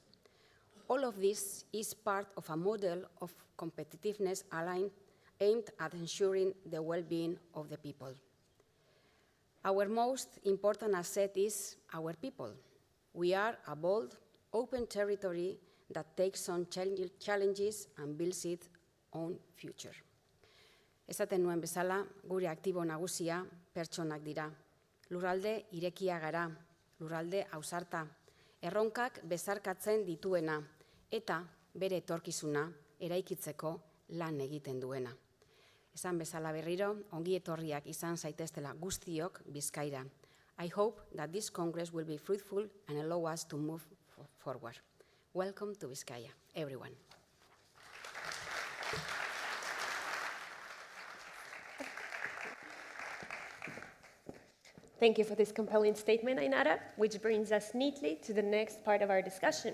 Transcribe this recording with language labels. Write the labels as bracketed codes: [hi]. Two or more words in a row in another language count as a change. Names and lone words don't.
[en] All of this is part of a model of competitiveness aimed at ensuring the well-being of the people. Our most important asset is our people. We are a bold, open territory that takes on challenges and builds its own future. [eu] Esaten nuen bezala, gure aktibo nagusia pertsonak dira. Lurralde irekia gara, lurralde ausarta, erronkak bezarkatzen dituena, eta bere etorkizuna eraikitzeko lan egiten duena. Esan bezala berriro, ongi etorriak izan zaiteztela guztiok Bizkaira. [en] I hope that this Congress will be fruitful and allow us to move forward. Welcome to Bizkaia, everyone. Thank you for this compelling statement, Ainara, which brings us neatly to the next part of our discussion.